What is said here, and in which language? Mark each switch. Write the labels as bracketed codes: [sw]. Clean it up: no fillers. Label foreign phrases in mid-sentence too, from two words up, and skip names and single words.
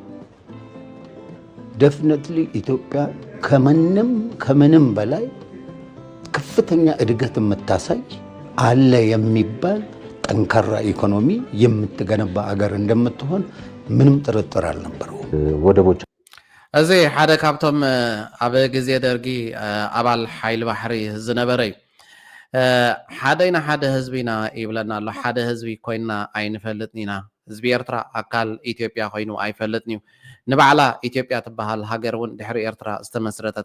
[am] ዴፊኒትሊ ኢትዮጵያ ከምንም በላይ ከፍተኛ እድገት የምታሳይ አለ የሚባል ጠንካራ ኢኮኖሚ የምትገነባ አገር እንደምትሆን ምንም ጥርጥር አልነበረውም [ti] ወደቦች እዚ ሓደ ካብቶም ኣብ ግዜ ደርጊ ኣባል ሓይሊ ባሕሪ ዝነበረ ሓደይና ሓደ ህዝቢና ይብለና ኣሎ ሓደ ህዝቢ ኮይና ኣይንፈልጥኒና ህዝቢ ኤርትራ ኣካል ኢትዮጵያ ኮይኑ ኣይፈልጥን እዩ ንባዕላ ኢትዮጵያ ትበሃል ሃገር እውን ድሕሪ ኤርትራ ዝተመስረተት